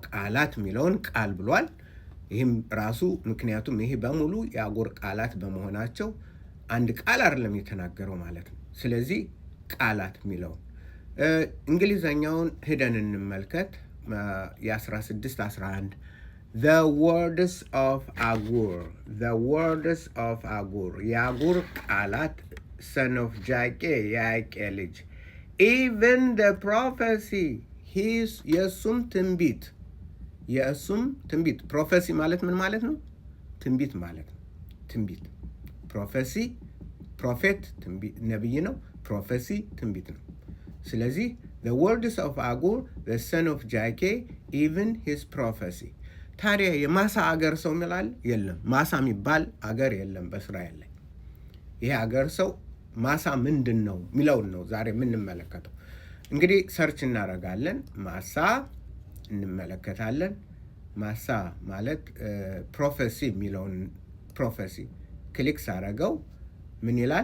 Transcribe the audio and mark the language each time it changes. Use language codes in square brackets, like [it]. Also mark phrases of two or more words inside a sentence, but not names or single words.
[am] ቃላት የሚለውን ቃል ብሏል። ይህም ራሱ ምክንያቱም ይሄ በሙሉ የአጉር ቃላት በመሆናቸው አንድ ቃል አይደለም የተናገረው ማለት ነው። ስለዚህ ቃላት የሚለውን እንግሊዘኛውን ሂደን እንመልከት። የ1611 [en] The words of [am] አጉር የአጉር ቃላት [en] son of [am] ጃቄ የያቄ ልጅ [en] even the prophecy [am] የእሱም ትንቢት ፕሮፌሲ ማለት ምን ማለት ነው? ትንቢት ማለት ነው። ትንቢት ፕሮፌት ነብይ ነው። ፕሮፌሲ ትንቢት ነው። ስለዚህ [en] the words of [am] አጉር [en] the son of [am] ጃቄ [en] even his prophecy። [am] ታዲያ የማሳ አገር ሰው ይላል? የለም። ማሳ የሚባል አገር የለም በእስራኤል ላይ። ይሄ አገር ሰው ማሳ ምንድን ነው የሚለውን ነው ዛሬ የምንመለከተው። እንግዲህ ሰርች እናደርጋለን። ማሳ እንመለከታለን። ማሳ ማለት ፕሮፌሲ የሚለውን ፕሮፌሲ ክሊክ ሳረገው ምን ይላል?